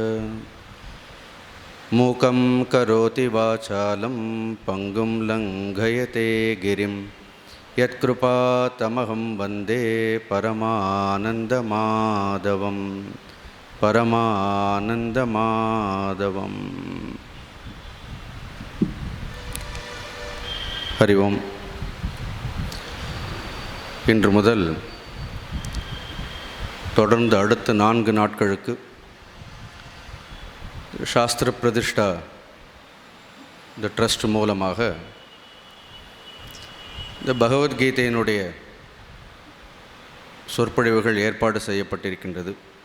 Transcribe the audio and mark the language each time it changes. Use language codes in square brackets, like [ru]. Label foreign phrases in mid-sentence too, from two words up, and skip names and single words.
[sa] मूकं करोति वाचालं पंगुं लंघयते गिरिं यत्कृपातमहं वन्दे परमानन्दमाधवम्। हरि ओम। [ta] இன்று முதல் தொடர்ந்து அடுத்த 4 நாட்களுக்கு சாஸ்திர பிரதிஷ்டா இந்த ட்ரஸ்ட் மூலமாக இந்த பகவத்கீதையினுடைய சொற்பொழிவுகள் ஏற்பாடு செய்யப்பட்டிருக்கின்றது.